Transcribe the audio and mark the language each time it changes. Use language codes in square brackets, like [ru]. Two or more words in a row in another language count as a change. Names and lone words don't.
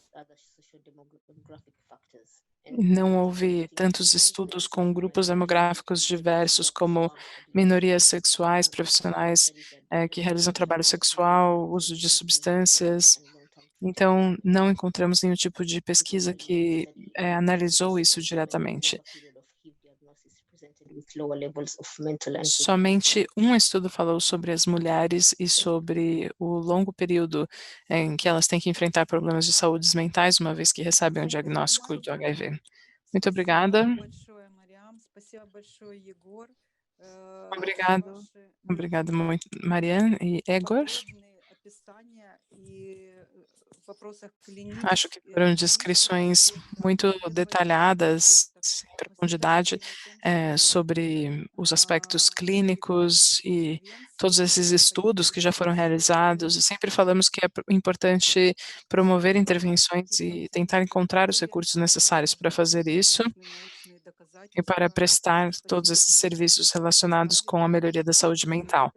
[pt] Não houve tantos estudos com grupos demográficos diversos, como minorias sexuais, profissionais que realizam trabalho sexual, uso de substâncias. Então, não encontramos nenhum tipo de pesquisa que analisou isso diretamente. [en] with lower levels of mental and [pt] Somente um estudo falou sobre as mulheres e sobre o longo período em que elas têm que enfrentar problemas de saúdes mentais, uma vez que recebem o diagnóstico de HIV. Muito obrigada. [ru] Спасибо большое, Мариам. Спасибо большое, Егор. [pt] Obrigado. [ru] Ваши [pt] Obrigado [ru] наиболее [pt] muito, Mariane e Egor. [ru] подробные описания и в вопросах [pt] Acho que [ru] клинических, [pt] foram [ru] клинических [pt] descrições [ru] аспектов, [pt] muito [ru] исследовательских [pt] detalhadas, [ru] аспектов. [pt] em [ru] Мы [pt] profundidade, [ru] согласились о том, что [pt] sobre os aspectos clínicos e todos [ru] превенции [pt] esses estudos que já foram [ru] необходимо [pt] realizados, e sempre falamos que é importante promover intervenções e tentar encontrar os recursos necessários para fazer isso e para prestar todos esses serviços relacionados com a melhoria da saúde mental.